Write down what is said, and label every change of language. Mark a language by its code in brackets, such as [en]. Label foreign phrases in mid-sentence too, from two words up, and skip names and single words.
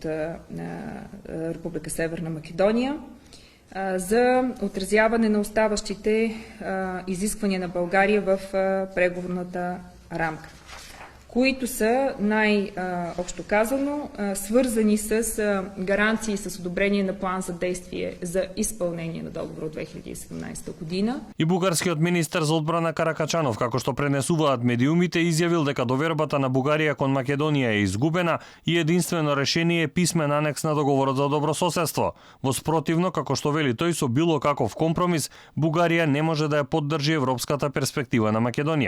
[bg] Република Северна Македония за отразяване на оставащите изисквания на България в преговорната рамка, които са най-общо казано свързани с гаранции с одобрение на план за действие за изпълнение на договор от 2017 година. [mk] И бугарскиот министер за одбрана Каракачанов, како што пренесуваат медиумите, изјавил дека довербата на Бугарија кон Македонија е изгубена и единствено решение е писмен анекс на договорот за добрососедство. Во спротивно, како што вели тој, со било каков компромис, Бугарија не може да ја поддржи европската перспектива на Македонија.